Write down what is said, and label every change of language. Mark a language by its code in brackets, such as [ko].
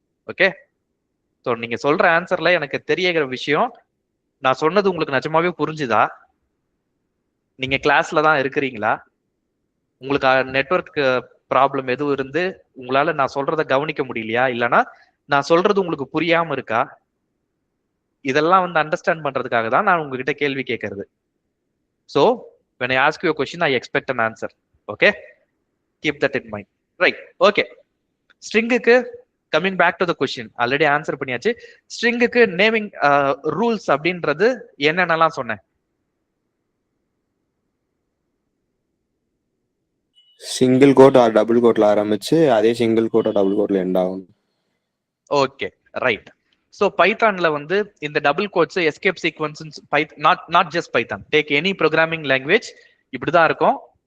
[ta] Okay, so நீங்க சொல்ற ஆன்சர்ல எனக்கு தெரியற விஷயம் நான் சொன்னது உங்களுக்கு நிஜமாவே புரிஞ்சுதா, நீங்க கிளாஸ்ல தான் இருக்கிறீங்களா, உங்களுக்கு நெட்வொர்க் ப்ராப்ளம் எதுவும் இருந்து உங்களால நான் சொல்றதை கவனிக்க முடியலையா, இல்லைன்னா நான் சொல்றது உங்களுக்கு புரியாம இருக்கா, இதெல்லாம் வந்து அண்டர்ஸ்டாண்ட் பண்றதுக்காக தான் நான் உங்ககிட்ட கேள்வி கேட்கறது. [en] So when I ask you a question, I expect an answer. Okay, keep that in mind. Right? Okay, stringக்கு coming back to the question, already answer பண்ணியாச்சு. [ta] stringக்கு naming rules அப்படின்றது என்னென்னலாம் சொன்னேன்? சிங்கிள் கோட் ஆர் டபுள் கோட்ல ஆரம்பிச்சு அதே single code double கோட்ல end ஆகும். Okay, right. So பைத்தான்ல வந்து இந்த double quotes escape sequence, [en] not just Python, take any programming language [ta] இப்படிதான் இருக்கும்.